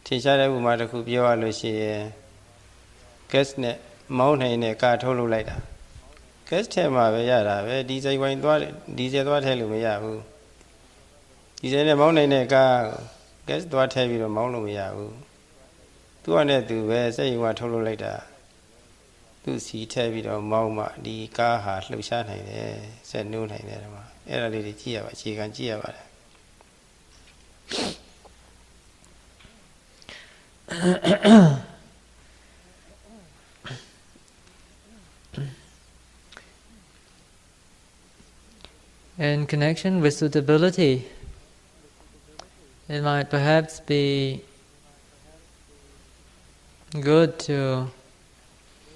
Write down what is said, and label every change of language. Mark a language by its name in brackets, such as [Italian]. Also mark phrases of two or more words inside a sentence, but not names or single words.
[Burmese] င်ရှားတဲ့ဥပမာတစ်ခုပြောရလို့ရှိရင် gas နဲ့မောင်းနိုင်တဲ့ကာထုတ်လုပ်လိုက်တာ gas ထဲမှာပဲရတာပဲဒီဇယ်ဝိုင်သွားဒီဇယ်သွားထည့်လို့မရဘူးဒီဇယ်နဲ့မောင်းနိုင်တဲ့ကာ gas သွားထည့်ပြီးတော့မောင်းလို့မရဘူးသူကနဲ့သူပဲစက်ရုံကထုတ်လုပ်လိုက်တာသူစီထည့်ပြီးတော့မောင်းမှဒီကားဟာလှုပ်ရှားနိုင်တယ်စက်နိုးနိုင်တယ်ဒီမှာအဲ့ဒါလေးတွေကြည့်ရပါအခြေခံကြည့်ရပါတယ် [English] In connection with suitability, it might perhaps be good to